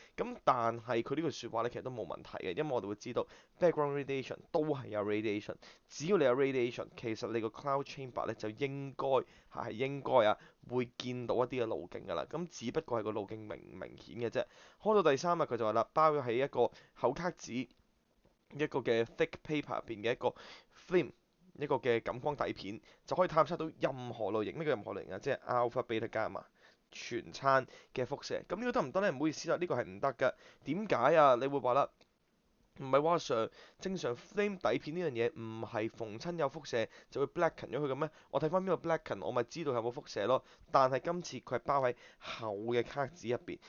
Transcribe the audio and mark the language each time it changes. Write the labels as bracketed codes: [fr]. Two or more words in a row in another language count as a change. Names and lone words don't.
[yue] 咁但係佢呢句説話咧，其實都冇問題嘅，因為我哋會知道 [en] background radiation [yue] 都係有 radiation。只要你有 radiation，其實你個 cloud chamber 咧就應該會見到一啲嘅路徑㗎啦，咁只不過係個路徑明唔明顯嘅啫。開到第三日佢就話啦，包咗喺一個厚卡紙一個嘅 [en] thick paper [yue] 入邊嘅一個 film 一個嘅感光底片，就可以探測到任何類型，咩叫任何類型啊？即係 [en] alpha、beta、gamma [yue] 全餐嘅輻射。咁呢個得唔得咧？唔好意思啦，呢個係唔得㗎。點解啊？你會話啦？唔係話上正常 flame 底片呢樣嘢唔係逢親有輻射就會 blacken 咗佢嘅咩？我睇翻邊個 blacken，我咪知道有冇輻射咯。但係今次佢係包喺厚嘅卡紙入邊。